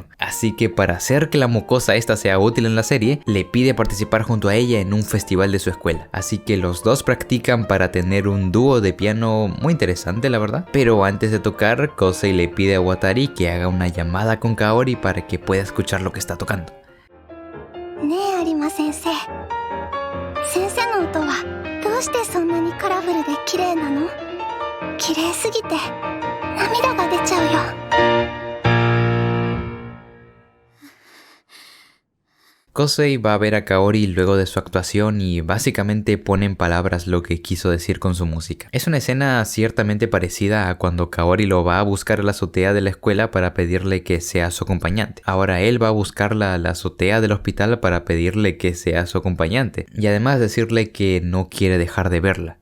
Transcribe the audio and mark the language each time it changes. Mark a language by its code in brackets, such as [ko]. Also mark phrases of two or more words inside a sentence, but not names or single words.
[es] Así que para hacer que la mocosa esta sea útil en la serie, le pide participar junto a ella en un festival de su escuela. Así que los dos practican para tener un dúo de piano muy interesante, la verdad. Pero antes de tocar, Kosei le pide a Watari que haga una llamada con Kaori para que pueda escuchar lo que está tocando. [ja] ねえ有馬先生、先生の音はどうしてそんなにカラフルで綺麗なの？綺麗すぎて涙が出ちゃうよ。 [es] Kosei va a ver a Kaori luego de su actuación y básicamente pone en palabras lo que quiso decir con su música. Es una escena ciertamente parecida a cuando Kaori lo va a buscar a la azotea de la escuela para pedirle que sea su acompañante. Ahora él va a buscarla a la azotea del hospital para pedirle que sea su acompañante y además decirle que no quiere dejar de verla.